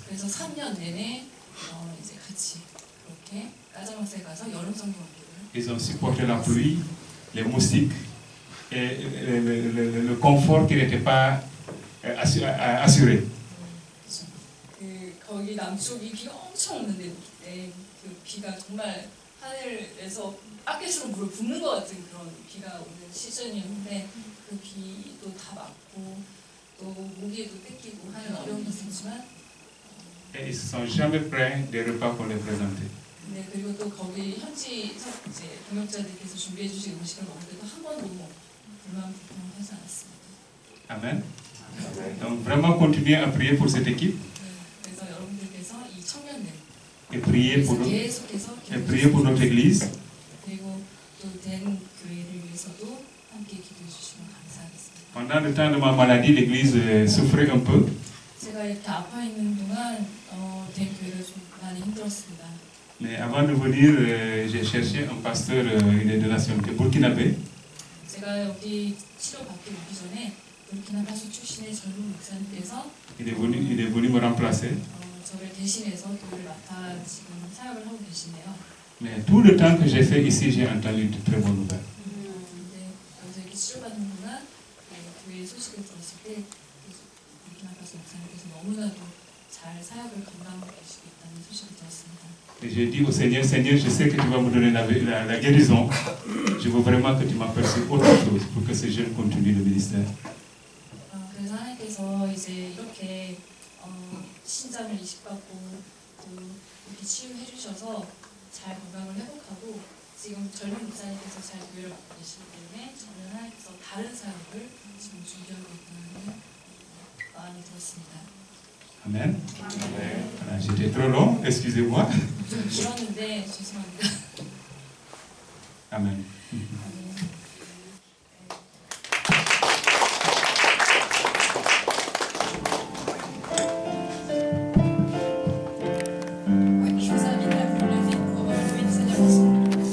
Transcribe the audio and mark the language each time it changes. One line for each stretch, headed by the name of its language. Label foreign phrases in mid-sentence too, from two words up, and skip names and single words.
Korean: 그래서 3년 내내 이제 같이 그렇게 까자막스에 가서 여름 성경학교를.
French: Ils ont supporté la pluie, les moustiques et le confort qui n'était pas assuré.
Korean: 그렇죠. 그 거기 남쪽이 비가 엄청 오는데 그 비가 정말 하늘에서 바켓으로 물을 붓는 것 같은 그런 비가 오는 시즌이었는데 그 비도 다 맞고 또 모기에도 뺏기고 하는 어려움이 있었지만
French: Et ils ne se sont jamais plaints des repas qu'on les présentait.
Korean: 네, 그리고 또 거기 현지 이제 동역자들께서 준비해 주신 음식을 먹을 때도 한 번도 불만하지 않았습니다.
French: Amen. Donc vraiment continuez à prier pour cette équipe
Korean: 네, 그래서 여러분들께서 이 청년들
French: et prier
Korean: 계속해서
French: pour notre église.
Korean: 그리고 또 된 교회를 위해서도 함께 기도해 주시면 감사하겠습니다.
French: Pendant le temps de ma maladie, l'église souffrait un peu.
Korean: 제가 이렇게 아파 있는 동안 된 교회가 좀 많이 힘들었습니다.
French: Mais avant de venir, j'ai cherché un pasteur, il est de nationalité burkinabé.
Korean: 제가 여기 치료받기 오기 전에 부르키나파소 출신의 젊은 목사님께서
French: Il est venu me remplacer.
Korean: 저를 대신해서 교회를 맡아 지금 사역을 하고 계시네요.
French: Mais tout le temps que j'ai fait ici, j'ai entendu de très bonnes nouvelles.
Korean: 근데 여기서 이렇게 치료받는 동안 교회 소식을 들었을 때 부르키나파소 목사님께서 너무나도 잘 사역을 감당하고 계시고 있다는 소식을 들었습니다.
French: Et j'ai dit au Seigneur, Seigneur, je sais que tu vas me donner la guérison. Je veux vraiment que tu m'aperçoives autre chose pour que ces jeunes continuent le ministère.
Korean: 그래서 하나님께서 이제 이렇게 신장을 이식받고 또 이렇게 치유해 주셔서 잘 건강을 회복하고 지금 젊은 목사님께서 잘 교회를 맡고 계시기 때문에 저는 하나님께서 다른 사역을 지금 준비하고 있다는 마음이 들었습니다.
French: Amen. Voilà, j'étais trop long, excusez-moi.
Korean: 좀 길었는데 죄송합니다.
French: Amen. Je vous invite à vous lever pour louer le Seigneur ensemble.